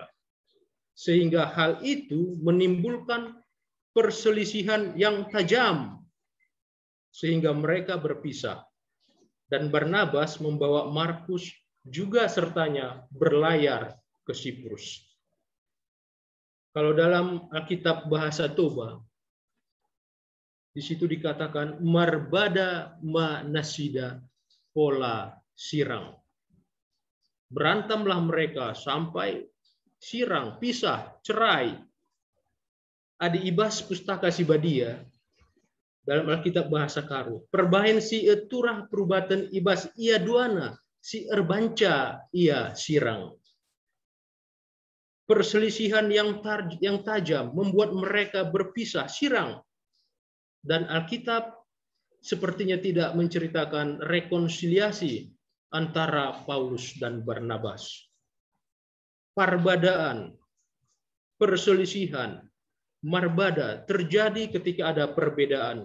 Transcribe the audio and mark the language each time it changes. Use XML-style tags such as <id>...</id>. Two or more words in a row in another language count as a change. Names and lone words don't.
<id>Sehingga hal itu menimbulkan perselisihan yang tajam sehingga mereka berpisah. Dan Barnabas membawa Markus juga sertanya berlayar ke Siprus. Kalau dalam Alkitab bahasa Toba, di situ dikatakan</id> <bbc>marbada ma nasida pola sirang.</bbc> <id>Berantamlah mereka sampai sirang, pisah, cerai.</id> <btx>Adi ibas pustaka Sibadia</btx> <id>dalam Alkitab bahasa Karo.</id> <btx>Perbahen si eturah perubatan ibas ia duana, si erbanca ia sirang.</btx> <id>Perselisihan yang tajam membuat mereka berpisah, sirang. Dan Alkitab sepertinya tidak menceritakan rekonsiliasi antara Paulus dan Barnabas. Parbadaan, perselisihan, marbada terjadi ketika ada perbedaan.</id>